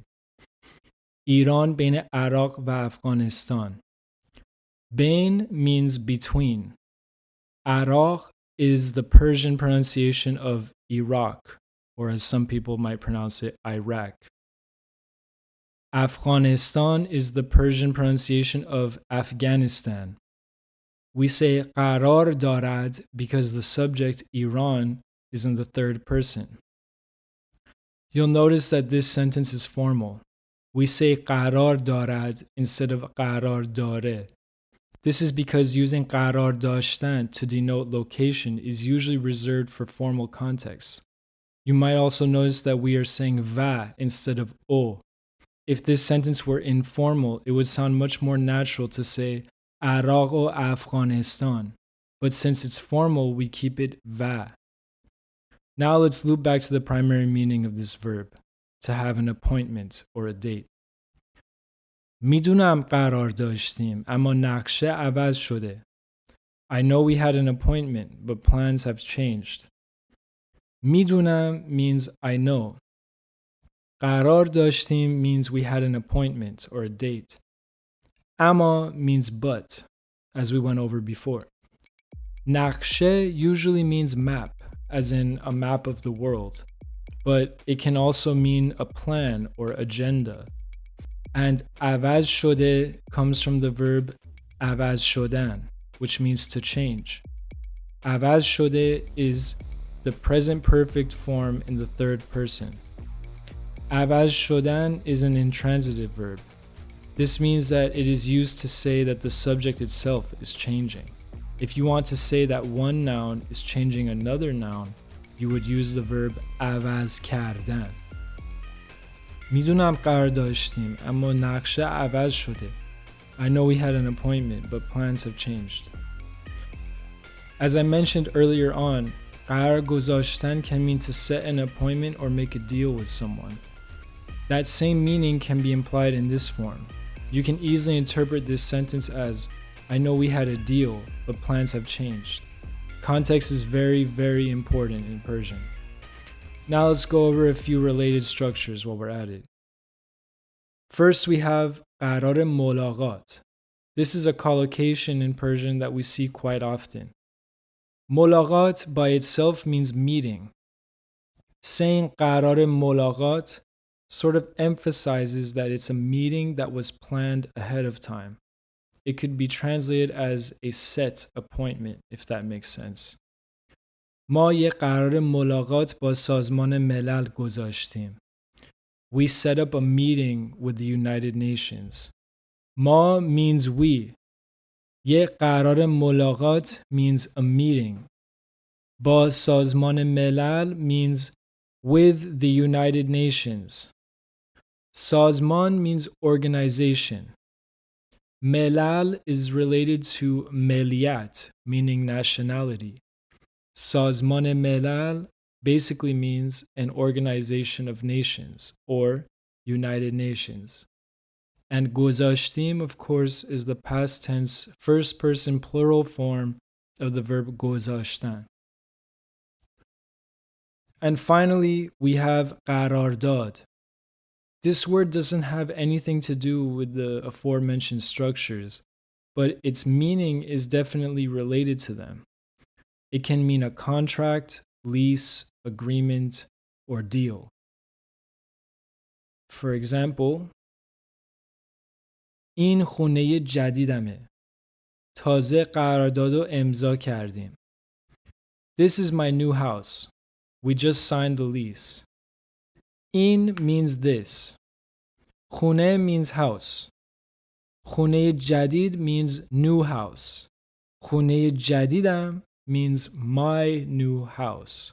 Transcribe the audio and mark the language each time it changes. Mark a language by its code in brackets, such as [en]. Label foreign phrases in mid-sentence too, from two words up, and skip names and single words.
[fa] ایران بین عراق و افغانستان. [en] بین means between. عراق is the Persian pronunciation of Iraq, or as some people might pronounce it, Iraq. Afghanistan is the Persian pronunciation of Afghanistan. We say [fa] قرار دارد [en] because the subject Iran is in the third person. You'll notice that this sentence is formal. We say [fa] قرار دارد [en] instead of [fa] قرار داره. [en] This is because using [fa] قرار داشتن [en] to denote location is usually reserved for formal contexts. You might also notice that we are saying va instead of o. If this sentence were informal, it would sound much more natural to say [fa] عراق و افغانستان. [en] But since it's formal, we keep it va. Now let's loop back to the primary meaning of this verb, to have an appointment or a date. [fa] میدونم قرار داشتیم اما نقشه عوض شده. [en] I know we had an appointment, but plans have changed. میدونم means I know. [fa] قرار داشتیم [en] means we had an appointment or a date. اما means but, as we went over before. نقشه usually means map, as in a map of the world, but it can also mean a plan or agenda. And [fa] عوض شده [en] comes from the verb [fa] عوض شدن, [en] which means to change. [fa] عوض شده [en] is the present perfect form in the third person. [fa] عوض شدن [en] is an intransitive verb. This means that it is used to say that the subject itself is changing. If you want to say that one noun is changing another noun, you would use the verb [fa] عوض کردن. میدونم قرار داشتیم اما نقشه عوض شده. [en] I know we had an appointment, but plans have changed. As I mentioned earlier on, [fa] قرار گذاشتن [en] can mean to set an appointment or make a deal with someone. That same meaning can be implied in this form. You can easily interpret this sentence as, I know we had a deal, but plans have changed. Context is very, very important in Persian. Now let's go over a few related structures while we're at it. First, we have [fa] قرار ملاقات. [en] This is a collocation in Persian that we see quite often. ملاقات by itself means meeting. Saying [fa] قرار ملاقات [en] sort of emphasizes that it's a meeting that was planned ahead of time. It could be translated as a set appointment, if that makes sense. [fa] ما یک قرار ملاقات با سازمان ملل گذاشتیم. [en] We set up a meeting with the United Nations. ما means we. [fa] یه قرار ملاقات [en] means a meeting. [fa] با سازمان ملل [en] means with the United Nations. سازمان means organization. ملل is related to ملیت, meaning nationality. [fa] سازمان ملل [en] basically means an organization of nations or United Nations. And گذاشتیم, of course, is the past tense first person plural form of the verb گذاشتن. And finally, we have قرارداد. This word doesn't have anything to do with the aforementioned structures, but its meaning is definitely related to them. It can mean a contract, lease, agreement, or deal. For example, [fa] این خونه جدیدمه. تازه قراردادو امضا کردیم. [en] This is my new house. We just signed the lease. این means this. خونه means house. [fa] خونه جدید [en] means new house. [fa] خونه جدیدم [en] means my new house.